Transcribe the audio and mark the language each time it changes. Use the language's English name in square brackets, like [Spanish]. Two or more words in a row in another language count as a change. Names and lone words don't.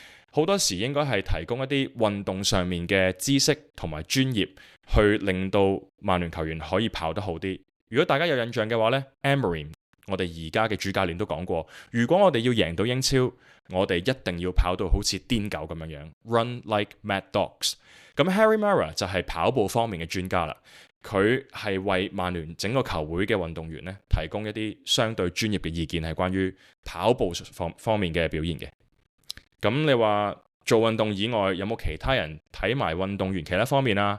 [Cantonese] 好多時應該係提供一啲運動上面嘅知識同埋專業，去令到曼聯球員可以跑得好啲。如果大家有印象嘅話呢， Amorim 我哋而家嘅主教練都講過，如果我哋要贏到英超，我哋一定要跑到好似癲狗咁樣 ， [English] run like mad dogs。 [Cantonese] 咁 Harry Mara 就係跑步方面嘅專家啦，佢係為曼聯整個球會嘅運動員咧提供一啲相對專業嘅意見，係關於跑步方面嘅表現嘅。咁你話做運動以外有冇其他人睇埋運動員其他方面啊？